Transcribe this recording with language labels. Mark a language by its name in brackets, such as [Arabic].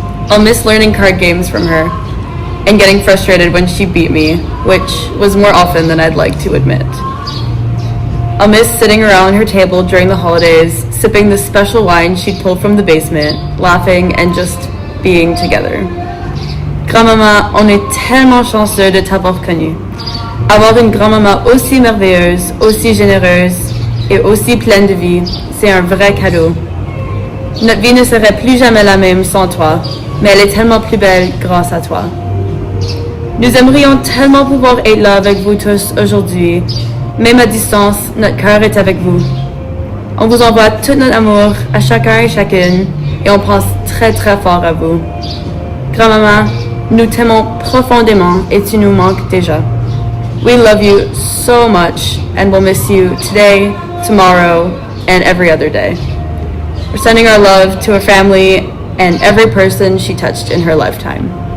[English] I'll miss learning card games from her and getting frustrated when she beat me, which was more often than I'd like to admit. I'll miss sitting around her table during the holidays, sipping the special wine she'd pull from the basement, laughing and just being together. [French] Grand-maman, on est tellement chanceux de t'avoir connue. Avoir une grand-maman aussi merveilleuse, aussi généreuse et aussi pleine de vie, c'est un vrai cadeau. Notre vie ne serait plus jamais la même sans toi, mais elle est tellement plus belle grâce à toi. Nous aimerions tellement pouvoir être là avec vous tous aujourd'hui. Même à distance, notre cœur est avec vous. On vous envoie tout notre amour à chacun et chacune et on pense très très fort à vous. Grand-maman, nous t'aimons profondément et tu nous manques déjà. [English] We love you so much and we'll miss you today, tomorrow, and every other day. We're sending our love to her family and every person she touched in her lifetime.